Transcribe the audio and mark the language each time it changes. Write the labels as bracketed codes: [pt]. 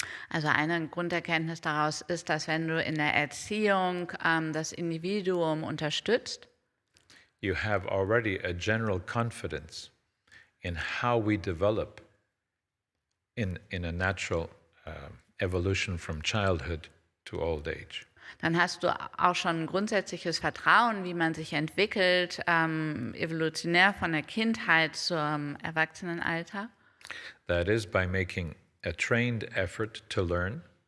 [de] Also eine Grunderkenntnis daraus ist, dass wenn du in der Erziehung das Individuum unterstützt, [en] you have already a general confidence in how we develop in a natural evolution from childhood to old age. [de] dann hast du auch schon ein grundsätzliches Vertrauen, wie man sich entwickelt, evolutionär von der Kindheit zum Erwachsenenalter. [en] That is by making a trained effort to learn,